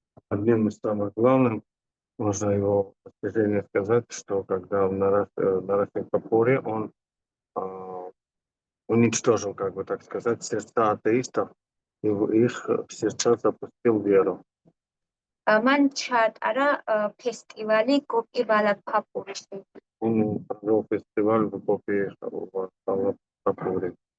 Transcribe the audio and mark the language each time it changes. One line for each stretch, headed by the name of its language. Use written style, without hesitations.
Russian: Одним из самых главных можно его достижение сказать, что когда в Нарасимхапуре он уничтожил, как бы так сказать, сердца атеистов и в их сердца запустил веру.
Georgian: მან ჩაატარა ფესტივალი გოპი ვალაფჰაპურიში.
Russian: Он провел фестиваль в Гопи Ვალაფჰაპური.